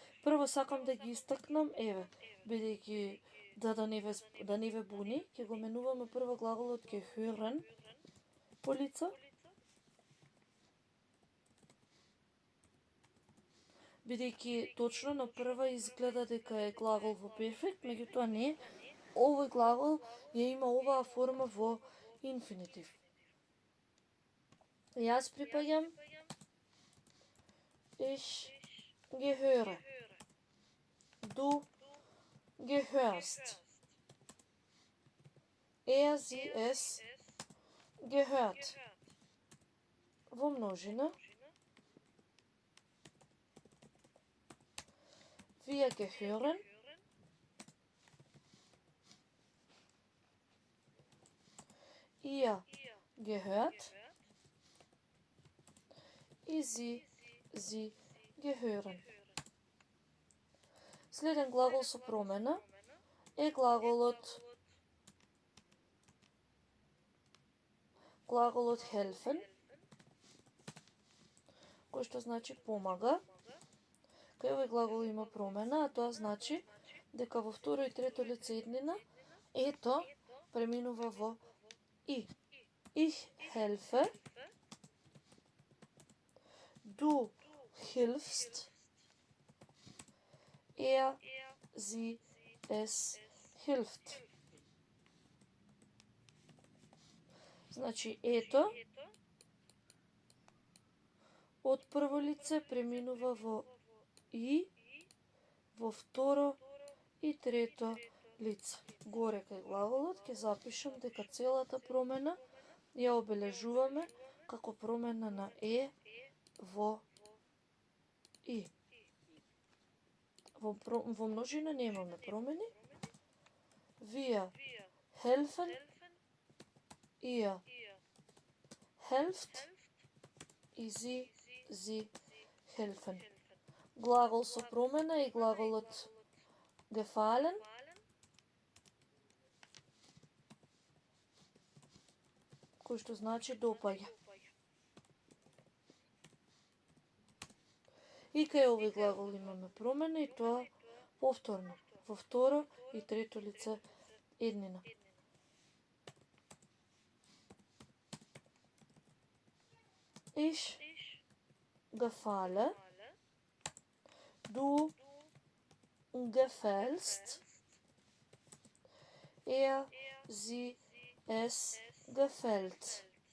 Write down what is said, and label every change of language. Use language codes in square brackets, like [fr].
[mk] Прво сакам да ги истакнам, еве, бидејќи да не ве буни, ќе го менуваме прво глаголот gehören по лица. Бидејќи точно на прва изгледа дека е глагол во перфект, меѓутоа не, овој глагол ја има оваа форма во инфинитив. Јас припаѓам, [de] ich gehöre, du gehörst, sie, es gehört. [mk] Во множина, [de] wir gehören, ihr gehört, и sie gehören. [mk] Следен глагол со промена е глаголот helfen, кој што значи помага. Кај овој глагол има промена, а тоа значи дека во второ и трето лице еднина ето преминува во и. [de] Ich helfe, du hilfst, sie, es hilft. [mk] Значи, ето, од прво лице преминува во и, во второ и трето лице. Горе кај глаголот ќе запишам дека целата промена ја обележуваме како промена на во и. Во множина немаме промени. [de] Wir helfen, ihr helft и sie helfen. [mk] Глагол со промена и глаголот gefallen. Кој што значи допаѓа. И кај овој глагол имаме промена и тоа повторно, во второ и трето лице еднина. [de] Ich gefalle, du gefällst, sie, es gefällt.